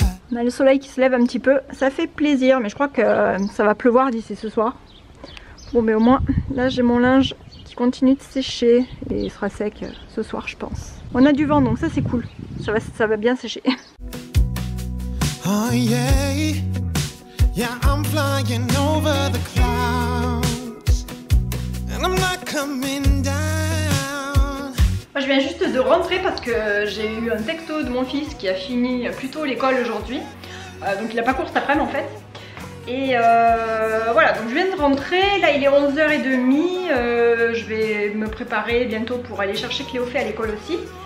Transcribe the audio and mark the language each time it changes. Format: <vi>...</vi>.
<fr>On a le soleil qui se lève un petit peu, ça fait plaisir, mais je crois que ça va pleuvoir d'ici ce soir. Bon, mais au moins, là j'ai mon linge qui continue de sécher et il sera sec ce soir, je pense. On a du vent, donc ça c'est cool, ça va bien sécher.</fr> <en>Oh yeah, yeah, I'm flying over the clouds and I'm not coming down.</en> <fr>Moi je viens juste de rentrer parce que j'ai eu un texto de mon fils qui a fini plus tôt l'école aujourd'hui, donc il n'a pas cours cet après-midi en fait. Et voilà, donc je viens de rentrer, là il est 11h30, je vais me préparer bientôt pour aller chercher Cléophée à l'école aussi.</fr>